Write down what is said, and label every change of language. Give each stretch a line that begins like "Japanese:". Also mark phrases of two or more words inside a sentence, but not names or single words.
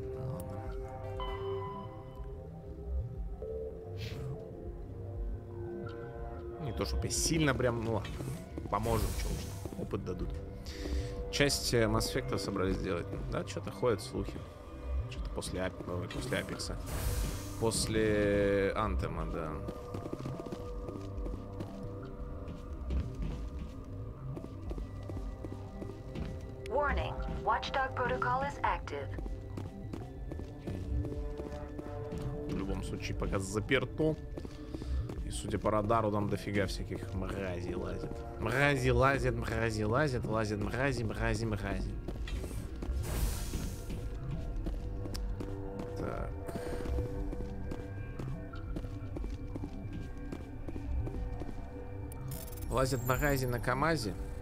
Russian: Не то, чтобы сильно прям, ну ладно, поможем, что уж, опыт дадут. Часть Mass Effect собрались сделать. Да, что-то ходят слухи. Что-то после Апекса. После Антема, да.
English: Warning. Watchdog protocol is active.
Russian: В любом случае, пока заперто. И судя по радару, там дофига всяких мразей лазит. Мрази лазят, мрази лазят, лазят мрази, мрази, мрази. Так. Лазят мрази на КамАЗе.